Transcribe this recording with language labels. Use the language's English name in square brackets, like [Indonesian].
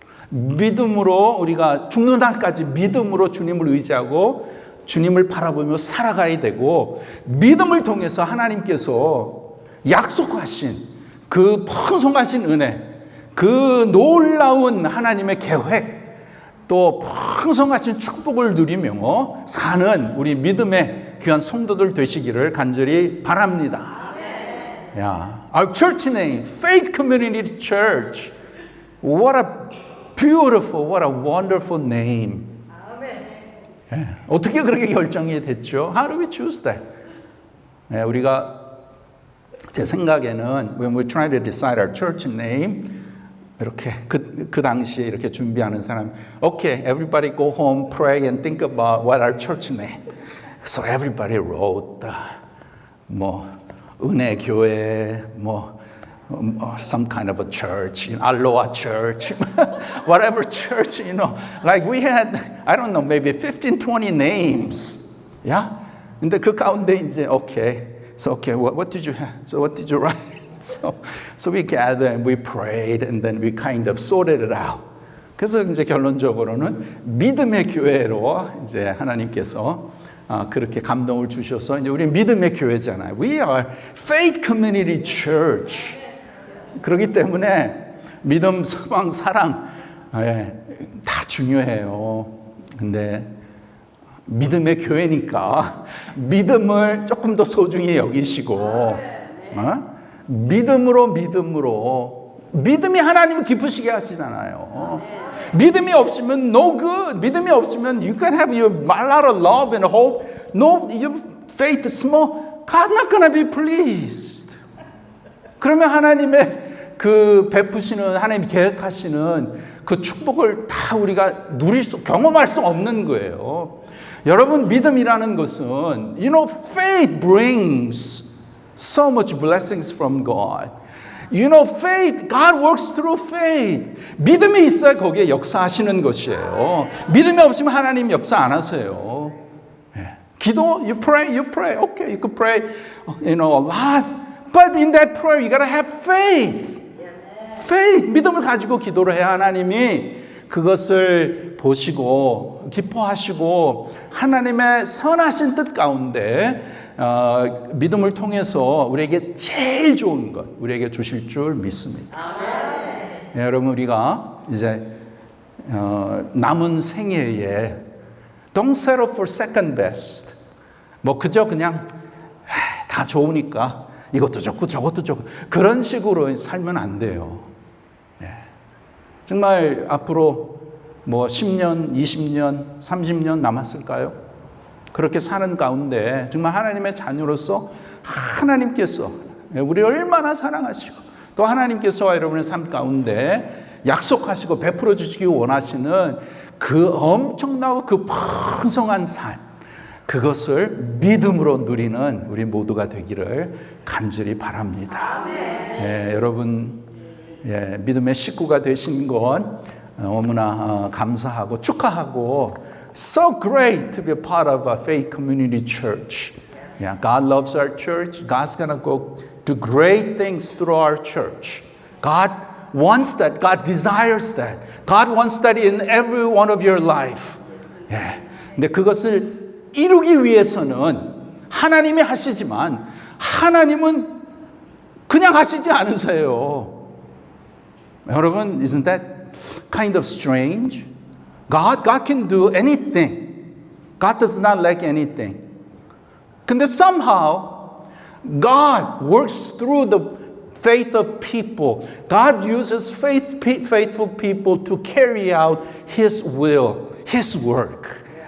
[Korean] 믿음으로 우리가 죽는 날까지 믿음으로 주님을 의지하고 주님을 바라보며 살아가야 되고 믿음을 통해서 하나님께서 약속하신 그 풍성하신 은혜 그 놀라운 하나님의 계획 또 풍성하신 축복을 누리며 사는 우리 믿음의 귀한 성도들 되시기를 간절히 바랍니다. [English] 야, our church name, Faith Community Church. What a beautiful, what a wonderful name. [Korean] 예, 어떻게 그렇게 결정이 됐죠? [English] How do we choose that? 예, [Korean] 우리가 제 생각에는 [English] when we try to decide our church name, [Korean] 이렇게 그 당시에 이렇게 준비하는 사람, [English] okay, everybody go home, pray and think about what our church name. So everybody wrote [Korean] 뭐 은혜 교회, 뭐 [English] some kind of a church, Aloha church, whatever church, like we had, I don't know, maybe 15, 20 names. Yeah? [Korean] 근데 그 가운데 이제, [English] okay, what did you have? So what did you write? So we gathered and we prayed and then we kind of sorted it out. [Korean] 그래서 이제 결론적으로는 믿음의 교회로 이제 하나님께서 그렇게 감동을 주셔서 이제 우리 믿음의 교회잖아요. [English] We are Faith Community Church. [Korean] 그렇기 때문에 믿음, 소망, 사랑 다 중요해요. 근데 믿음의 교회니까 믿음을 조금 더 소중히 여기시고 믿음으로 믿음이 하나님을 기쁘시게 하시잖아요. 믿음이 없으면 [English] no good. [Korean] 믿음이 없으면 [English] you can have your a lot of love and hope. No, your faith is small. God's not gonna be pleased. [Korean] 그러면 하나님의 그 베푸시는 하나님 계획하시는 그 축복을 다 우리가 경험할 수 없는 거예요. 여러분 믿음이라는 것은 [English] faith brings so much blessings from God. faith, God works through faith. [Korean] 믿음이 있어야 거기에 역사하시는 것이에요. 믿음이 없으면 하나님 역사 안 하세요. [English] 기도, you pray. Okay, you could pray, a lot. But in that prayer, you gotta have faith. [Korean] faith, 믿음을 가지고 기도를 해야 하나님이 그것을 보시고 기뻐하시고 하나님의 선하신 뜻 가운데 믿음을 통해서 우리에게 제일 좋은 것 우리에게 주실 줄 믿습니다. 네, 여러분 우리가 이제 남은 생애에 [English] don't settle for second best. [Korean] 뭐 그저 그냥 다 좋으니까 이것도 좋고 저것도 좋고 그런 식으로 살면 안 돼요. 네. 정말 앞으로 뭐 10년, 20년, 30년 남았을까요? 그렇게 사는 가운데 정말 하나님의 자녀로서 하나님께서 우리를 얼마나 사랑하시고 또 하나님께서 여러분의 삶 가운데 약속하시고 베풀어 주시기 원하시는 그 엄청나고 그 풍성한 삶 그것을 믿음으로 누리는 우리 모두가 되기를 간절히 바랍니다. 여러분 믿음의 식구가 되신 건 너무나 감사하고 축하하고 [English] So great to be a part of a faith community church. Yeah, God loves our church. God's going to go do great things through our church. God wants that. God desires that. God wants that in every one of your life. Yeah. [Korean] 근데 그것을 이루기 위해서는 하나님이 하시지만 하나님은 그냥 하시지 않으세요. [English] 여러분, isn't that kind of strange? God can do anything. God does not lack anything. 근데 somehow God works through the faith of people. God uses faithful people to carry out His will, His work.